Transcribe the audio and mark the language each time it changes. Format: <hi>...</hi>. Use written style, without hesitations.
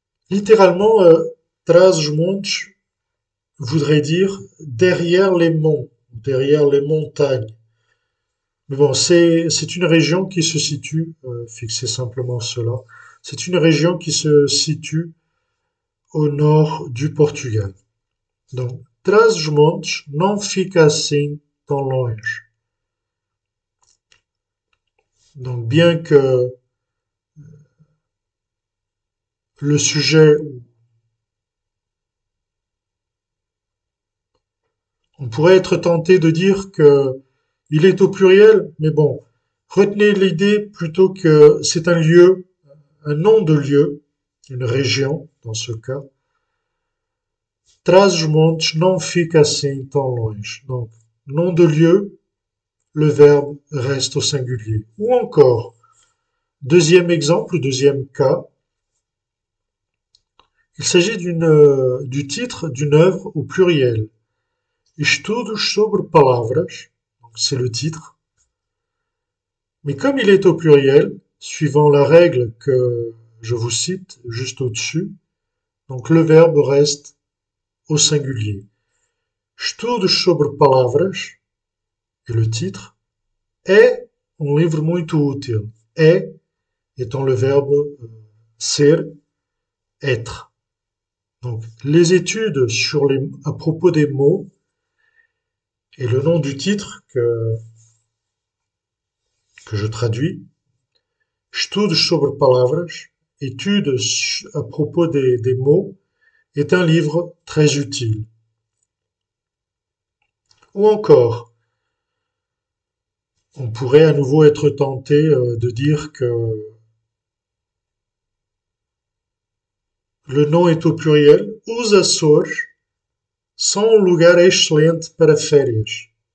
<fr>Littéralement, Trás os montes voudrait dire derrière les monts, derrière les montagnes. Mais bon, c'est une région qui se situe, fixez simplement cela, c'est une région qui se situe au nord du Portugal. Donc,</fr> <pt>Trás os montes não fica assim tão longe.</pt> <fr>Donc, bien que le sujet, on pourrait être tenté de dire que il est au pluriel, mais bon, retenez l'idée plutôt que c'est un lieu, un nom de lieu, une région dans ce cas.</fr> <pt>Trás os montes não fica assim tão longe.</pt> <fr>Donc, nom de lieu, le verbe reste au singulier. Ou encore, deuxième exemple, deuxième cas, il s'agit du titre d'une œuvre au pluriel. Estudos sobre palavras, c'est le titre. Mais comme il est au pluriel, suivant la règle que je vous cite juste au-dessus, donc le verbe reste au singulier.</fr> <pt>Estudos sobre palavras,</pt> <fr>et le titre,</fr> <pt>é um livre muito útil.</pt> <fr>É étant le verbe ser, être. Donc, les études à propos des mots et le nom du titre que je traduis, Estudos sobre palavras, études à propos des mots, est un livre très utile. Ou encore, on pourrait à nouveau être tenté de dire que le nom est au pluriel.</fr> <pt>Os Açores são um lugar excelente para férias.</pt>